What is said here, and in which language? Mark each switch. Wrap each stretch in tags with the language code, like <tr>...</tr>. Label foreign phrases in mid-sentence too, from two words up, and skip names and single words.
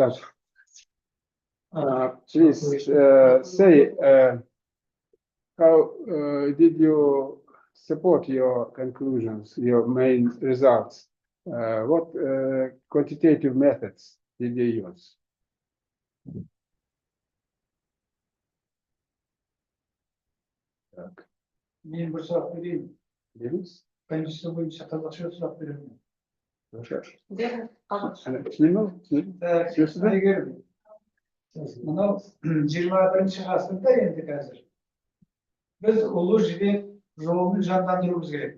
<en>Please say how did you support your conclusions, your main results? What quantitative methods did you use?</en> <uz>Men bir so'roq bereyim.</uz> <en>Yes.</en> <uz>Birinchisi bo'yicha qiziqchi so'roq beraman. Mana 21-asrda endi hozir biz Ulu Jibek yo'lini jonlantirishimiz kerak.</uz>